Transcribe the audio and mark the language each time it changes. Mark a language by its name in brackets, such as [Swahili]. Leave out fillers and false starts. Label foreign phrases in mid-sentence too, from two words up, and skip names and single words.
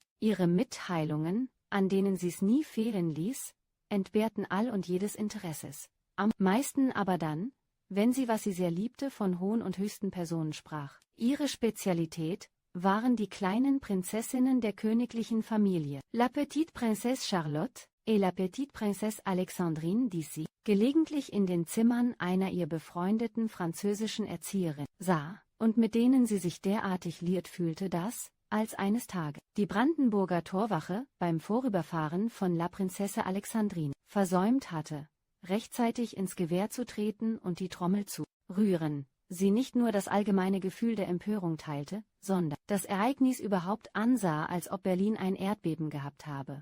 [German] Ihre Mitteilungen, an denen sie's nie fehlen ließ, entbehrten all und jedes Interesses. Am meisten aber dann, wenn sie, was sie sehr liebte, von hohen und höchsten Personen sprach. Ihre Spezialität waren die kleinen Prinzessinnen der königlichen Familie, [French] La Petite Princesse Charlotte et La Petite Princesse Alexandrine, [German] die sie gelegentlich in den Zimmern einer ihr befreundeten französischen Erzieherin sah, und mit denen sie sich derartig liiert fühlte, dass, als eines Tages die Brandenburger Torwache beim Vorüberfahren von La Princesse Alexandrine versäumt hatte, rechtzeitig ins Gewehr zu treten und die Trommel zu rühren, sie nicht nur das allgemeine Gefühl der Empörung teilte, sondern das Ereignis überhaupt ansah, als ob Berlin ein Erdbeben gehabt habe.